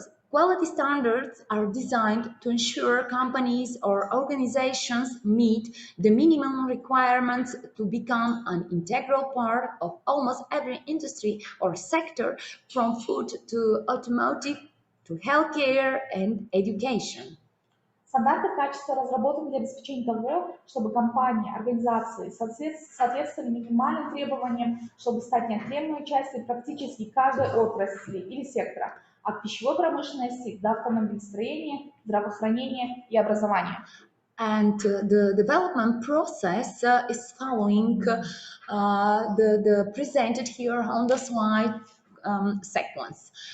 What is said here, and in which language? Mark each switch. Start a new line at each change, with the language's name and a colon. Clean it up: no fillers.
English: Quality standards are designed to ensure companies or organizations meet the minimum requirements to become an integral part of almost every industry or sector, from food to automotive to healthcare and education.
Russian: Стандарты качества разработаны для обеспечения того, чтобы компании, организации соответствовали минимальным требованиям, чтобы стать неотъемлемой частью практически каждой отрасли или сектора, от пищевой промышленности до автомобилестроения, здравоохранения и образования.
English: And the development process is following the presented here on the slide sequence.